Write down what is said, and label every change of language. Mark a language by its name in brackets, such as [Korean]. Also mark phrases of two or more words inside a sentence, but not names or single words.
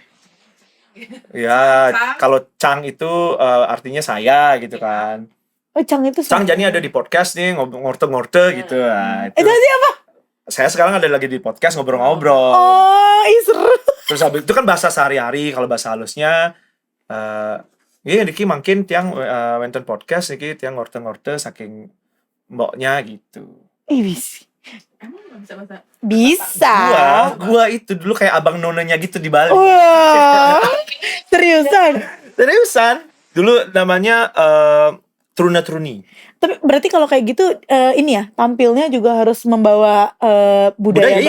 [Indonesian] Ya, kalau Cang itu artinya saya gitu kan. Oh, Cang itu Cang jadi ada di podcast nih, ngorte-ngorte gitu. Nah, itu siapa? Saya sekarang ada lagi di podcast ngobrol-ngobrol. Oh, seru. Terus habis itu kan bahasa sehari-hari, kalau bahasa halusnya iya [Balinese] Diki makin tiang wonten podcast niki tiang ngorte-ngorte saking mboknya [Indonesian] gitu. Bisa. Emang nggak bisa bahasa? Bisa. Gua itu dulu kayak abang nonanya gitu di Bali. Wah. Seriusan. Dulu namanya Truna-truni. Tapi berarti kalau kayak gitu ini ya, tampilnya juga harus membawa budaya.